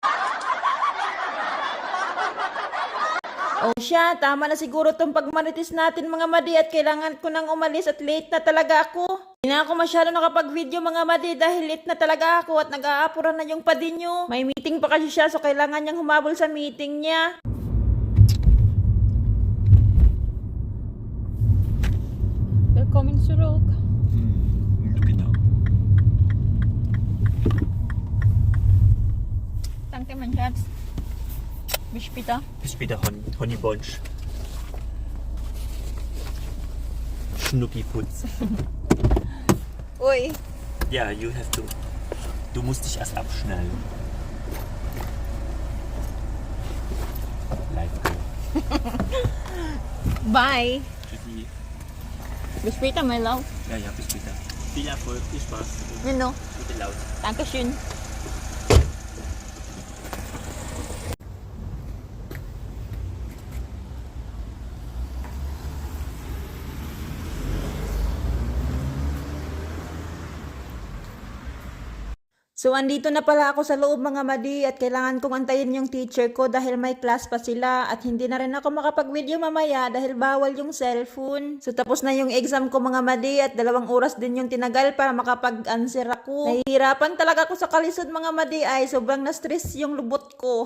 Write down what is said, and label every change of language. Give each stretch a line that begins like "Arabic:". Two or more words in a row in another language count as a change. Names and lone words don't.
Filipino: O siya, tama na siguro tong pagmarites natin mga madi at kailangan ko nang umalis at late na talaga ako. Hindi na ako masyado nakapag-video mga madi dahil late na talaga ako at nag-aapura na yung padi nyo. May meeting pa kasi siya so kailangan niyang humabol sa meeting niya.
German: Willkommen zurück. Genau. Danke, mein Schatz. Bis später. Bis später, Honeybunch. Schnuckiputz. Uy. Ja,
English: you have to.
German: Du musst dich erst abschnallen.
English: Live go. Bye.
German: Tschüssi. Bis später, mein Love. Ja, bis später. Viel Erfolg, viel Spaß. Genau. Gute Laune. Dankeschön.
Filipino: So, andito na pala ako sa loob mga madi at kailangan kong antayin yung teacher ko dahil may class pa sila at hindi na rin ako makapag-video mamaya dahil bawal yung cellphone. So, tapos na yung exam ko mga madi at 2 oras din yung tinagal para makapag-answer ako. Nahihirapan talaga ako sa kalisod mga madi ay sobrang na-stress yung lubot ko.